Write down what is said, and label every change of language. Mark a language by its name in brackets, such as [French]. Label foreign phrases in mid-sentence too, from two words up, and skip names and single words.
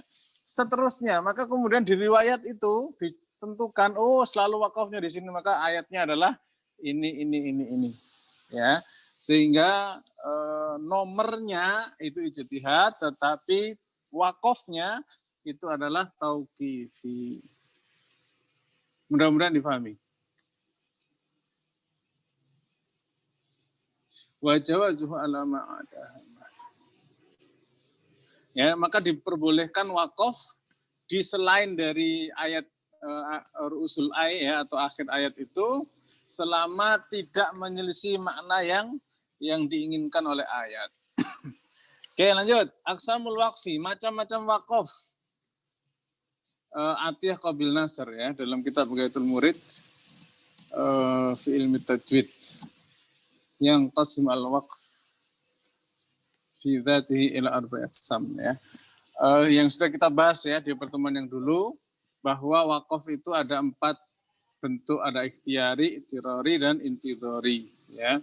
[Indonesian] Seterusnya, maka kemudian di riwayat itu ditentukan oh selalu wakafnya di sini, maka ayatnya adalah ini ya. Sehingga nomornya itu ijtihad, tetapi wakafnya itu adalah tauqifi. Mudah-mudahan difahami. [Arabic] وجوازه على ما عداها. [Indonesian] Ya, maka diperbolehkan wakaf di selain dari ayat [Arabic] رؤوس الآية [Indonesian] ya, atau akhir ayat itu selama tidak menyelisih makna yang diinginkan oleh ayat. Oke, lanjut. [Arabic] أقسام الوقف, [Indonesian] macam-macam wakaf. Atiyah qabil nasr ya, dalam kitab Ghayatul Murid fi ilmi tajwid. Yang [Arabic] ينقسم الوقف في ذاته إلى أربعة أقسام [Indonesian] ya. Yang sudah kita bahas ya di pertemuan yang dulu, bahwa wakaf itu ada 4 bentuk, ada ikhtiari, ittirari, dan intidhari ya.